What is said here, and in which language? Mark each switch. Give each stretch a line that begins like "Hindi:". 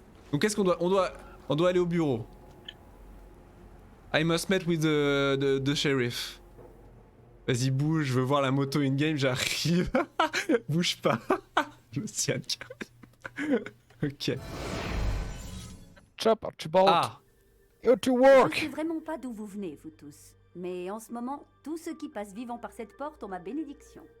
French: Donc qu'est-ce qu'on doit on doit aller au bureau.
English: I must meet with the sheriff.
French: Vas-y bouge, je veux voir la moto in-game, j'arrive. Bouge pas. Le Siak. Ok. Chop, Archibald. Ah.
English: Go to
French: Je ne
English: work.
French: sais vraiment pas d'où vous venez, vous tous. Mais en ce moment, tous ceux qui passent vivants par cette porte ont ma bénédiction.